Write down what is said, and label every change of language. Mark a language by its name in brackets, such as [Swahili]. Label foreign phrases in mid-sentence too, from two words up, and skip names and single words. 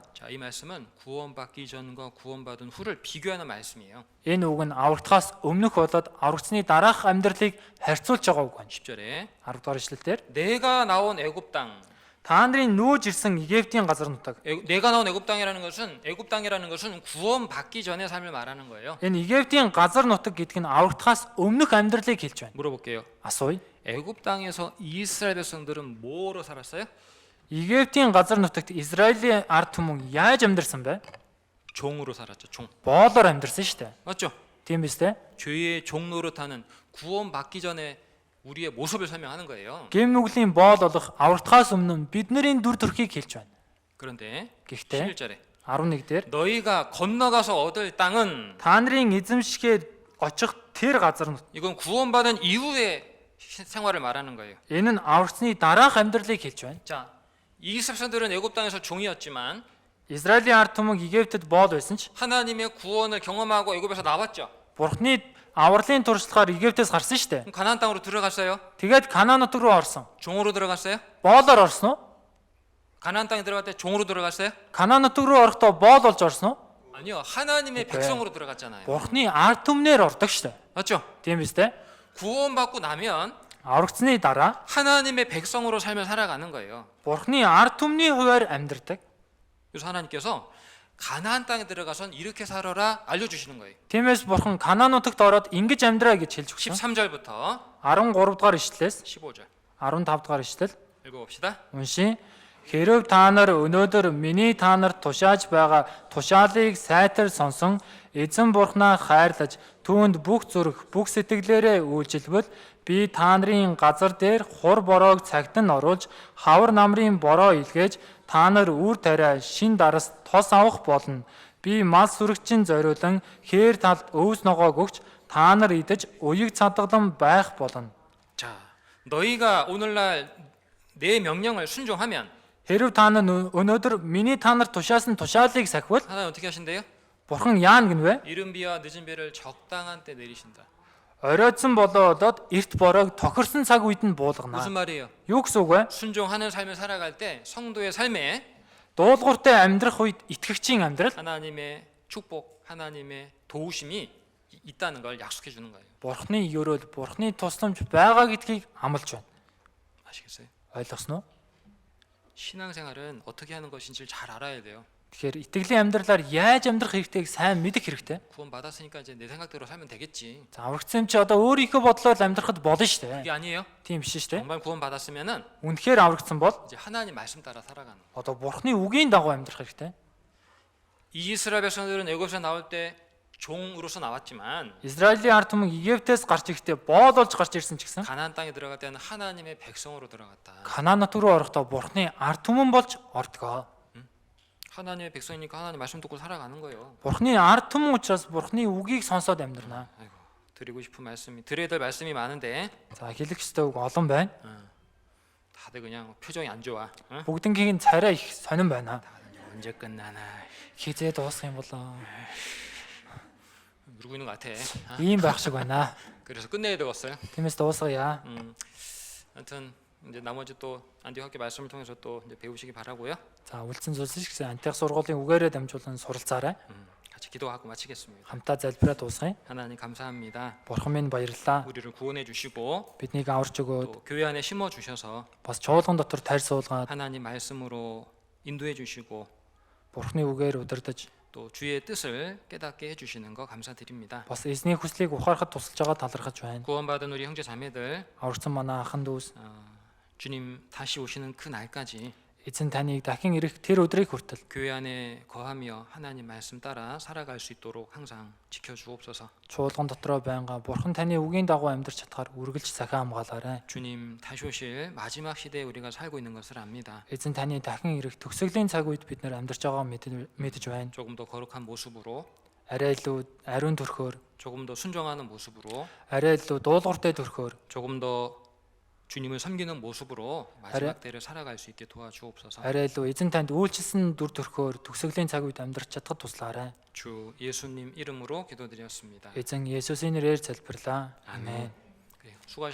[Korean] 자, 이 말씀은 구원받기 전과 구원받은 후를 비교하는 말씀이에요. [Mongolian] Энэ үг нь аврагдахаас өмнөх болоод аврагдсны дараах амьдралыг харьцуулж байгаа үг байна. [Korean] 10절에 [Mongolian] 10 дугаар ишлэлээр [Korean] 내가 나온 애굽 땅. [Mongolian] та нарын нүүж ирсэн Египтийн газар нутаг. [Korean] 내가 나온 애굽 땅이라는 것은 애굽 땅이라는 것은 구원받기 전의 삶을 말하는 거예요. [Mongolian] Энэ Египтийн газар нутаг гэдэг нь аврагдахаас өмнөх амьдралыг хэлж байна. [Korean] 물어볼게요. [Mongolian] Асууя. [Korean] 애굽 땅에서 이스라엘 백성들은 뭐로 살았어요? [Mongolian] Египтийн газар нутагт Израилийн ард түмэн яаж амьдарсан бэ? [Korean] 종으로 살았죠. 종. [Mongolian] Боолоор амьдарсан шүү дээ. [Korean] 맞죠? [Mongolian] Тийм биз дээ? [Korean] 죄의 종 노릇하는 구원받기 전에 우리의 모습을 설명하는 거예요. [Mongolian] Гэм нүглийн боол болох аврагдахаас өмнө бидний дүр төрхийг хэлж байна. [Korean] 그런데 [Mongolian] Гэхдээ [Korean] 11절에 [Mongolian] 11 дээр [Korean] 너희가 건너가서 얻을 땅은 [Mongolian] та нарын эзэмшихэд очих тэр газар нь [Korean] 이건 구원받은 이후의 생활을 말하는 거예요. [Mongolian] энэ нь аврагдсны дараах амьдралыг хэлж байна. [Korean] 자, 이스라엘 사람들은 애굽 땅에서 종이었지만 [Mongolian] Израилийн ард түмэн Египтэд боол байсан ч [Korean] 하나님의 구원을 경험하고 애굽에서 나왔죠. [Mongolian] Бурхны авралын туршлагаар Египтээс гарсан шүү дээ. [Korean] 그럼 가나안 땅으로 들어갔어요. [Mongolian] Тэгээд Канаан нутаг руу орсон. [Korean] 종으로 들어갔어요. [Mongolian] Боолоор орсон уу? [Korean] 가나안 땅에 들어갈 때 종으로 들어갔어요. [Mongolian] Канаан нутаг руу орохдоо боол болж орсон уу? [Korean] 아니요, 하나님의 오케이. 백성으로 들어갔잖아요. [Mongolian] Бурхны ард түмнэр ордог шүү дээ. [Korean] 맞죠? [Mongolian] Тийм биз дээ? [Korean] 구원받고 나면 [Mongolian] Аврагдсны дараа [Korean] 하나님의 백성으로 삶을 살아가는 거예요. [Mongolian] Бурхны ард түмний хуваар амьдардаг. [Korean] 그래서 하나님께서 가나안 땅에 들어가선 이렇게 살아라 알려주시는 거예요. [Mongolian] Тиймээс Бурхан Канаан нутагт ороод ингэж амьдраа гэж хэлж өгсөн. [Korean] 13절부터 [Mongolian] 13 дугаар ишлэлээс [Korean] 15절 [Mongolian] 15 дугаар ишлэл [Korean] 읽어봅시다. [Mongolian] уншия. Хэрв та нар өнөөдөр миний та нарт тушааж байгаа тушаалыг сайтар сонсон эзэн Бурхнаа хайрлаж түүнд бүх зүрх, бүх сэтгэлээрээ үйлчилбэл би та нарын газар дээр хур бороог цагт нь оруулж хавар намрын бороо илгээж та нар үр тариа шин дарас тос авах болно. Би мал сүрэгчин зориулан хээр талд өвс ногоог өгч та нар идэж уяг цадгалан байх болно. [Korean] 자, 너희가 오늘날 내 명령을 순종하면 [Mongolian] Хэрв та нар өнөөдөр миний та нарт тушаасан тушаалыг сахивал [Korean] 하나님 어떻게 하신대요? [Mongolian] Бурхан яана гинвэ? [Korean] 이른 비와 늦은 비를 적당한 때 내리신다. [Mongolian] Оройтсон болоод эрт бороог тохирсон цаг үед нь буулгана. [Korean] 무슨 말이에요? [Mongolian] Юу гэсэн үг вэ? [Korean] 순종하는 삶을 살아갈 때 성도의 삶에 [Mongolian] Дуулууртай амьдрах үед итгэгчийн амьдрал [Korean] 하나님의 축복, 하나님의 도우심이 있다는 걸 약속해 주는 거예요. [Mongolian] Бурханы өрөөл, Бурханы тусламж байгаа гэдгийг амлаж байна. [Korean] 아시겠어요? [Mongolian] Ойлгосноо? [Korean] 신앙생활은 어떻게 하는 것인지를 잘 알아야 돼요. [Mongolian] Тэгэхээр итгэлийн амьдралаар яаж амьдрах хэрэгтэйг сайн мэдэх хэрэгтэй. [Korean] 구원 받았으니까 이제 내 생각대로 살면 되겠지. [Mongolian] За аврагдсан юм чи одоо өөрийнхөө бодлоор амьдрахад болно шүү [Korean] 이게 [Mongolian] дээ. [Korean] 아니에요. [Mongolian] Тийм биш шүү дээ. [Korean] 정말 구원 받았으면은 [Mongolian] Үнэхээр аврагдсан бол [Korean] 이제 하나님 말씀 따라 살아가는. [Mongolian] одоо Бурханы үгийн дагуу амьдрах хэрэгтэй. [Korean] 이스라엘 백성들은 애굽에서 나올 때 종으로서 나왔지만 [Mongolian] Израилийн ард түмэн Египтээс гарч ирэхдээ боол болж гарч ирсэн ч гэсэн [Korean] 가나안 땅에 들어갈 때는 하나님의 백성으로 들어갔다. [Mongolian] Канаан нутаг руу орохдоо Бурханы ард түмэн болж ордгоо. [Korean] 하나님의 백성이니까 하나님 말씀 듣고 살아가는 거예요. [Mongolian] Бурханы ард түмэн учраас Бурханы үгийг сонсоод амьдрнаа. [Korean] 아이고, 드리고 싶은 말씀이 드려야 될 말씀이 많은데 [Mongolian] За хэлэх ёстой үг олон байна. [Korean] 다들 그냥 표정이 안 좋아. 응? [Mongolian] Бүгднгийн царай их сонирн байна. [Korean] 언제 끝나나 [Mongolian] Хизээ дуусах юм болоо. [Korean] 누르고 있는 것 같아. [Mongolian] Ийм байх шиг байна. [Korean] 그래서 끝내야 되겠어요. [Mongolian] Тиймээс дуусгая. [Korean] 아무튼 이제 나머지 또 안디옥 학교 말씀을 통해서 또 이제 배우시기 바라고요. [Mongolian] За үлдсэн зүйлс гэсэн антих сургуулийн үгээрээ дамжуулан суралцаарай. [Korean] 같이 기도하고 마치겠습니다. [Mongolian] Хамтаа залбираа дуусгая. [Korean] 하나님 감사합니다. [Mongolian] Бурхан минь баярлалаа. [Korean] 우리를 구원해 주시고 [Mongolian] Биднийг аварч өгөөд [Korean] 또 교회 안에 심어 주셔서 [Mongolian] бас чуулган дотор тарь суулгаад [Korean] 하나님 말씀으로 인도해 주시고 [Mongolian] Бурханы үгээр удирдах [Korean] 또 주의 뜻을 깨닫게 해 주시는 거 감사드립니다. [Mongolian] бас эзний хүслийг ухаарахад тусалж байгаа талархаж байна. [Korean] 구원받은 우리 형제 자매들 [Mongolian] Аварсан манай ахын дүүс [Korean] 주님 다시 오시는 그 날까지 [Mongolian] эзэн таныг дахин ирэх тэр өдрийг хүртэл [Korean] 교회 안에 거하며 하나님 말씀 따라 살아갈 수 있도록 항상 지켜주옵소서. [Mongolian] чуулган дотроо байнга Бурхан таны үгийн дагуу амьдарч чадхаар үргэлж сахин хамгаалаарай. [Korean] 주님 다시 오실 마지막 시대에 우리가 살고 있는 것을 압니다. [Mongolian] Эзэн таны дахин ирэх төгсгөлийн цаг үед бид нэр амьдарч байгаа мэдэж байна. [Korean] 조금 더 거룩한 모습으로 [Mongolian] Арай илүү ариун төрхөөр, [Korean] 조금 더 순종하는 모습으로 [Mongolian] арай илүү дуулууртай төрхөөр, [Korean] 조금 더 주님을 섬기는 모습으로 마지막 때를 살아갈 수 있게 도와주옵소서. [Mongolian] арай илүү эзэн танд үйлчилсэн дүр төрхөөр төгсгөлийн цаг үед амьдарч чадхад туслаарай. [Korean] 주 예수님 이름으로 기도드렸습니다. [Mongolian] Эзэн Есүсийн нэрээр залбирлаа. Амен. [Korean] 그래요. 수고하셨습니다.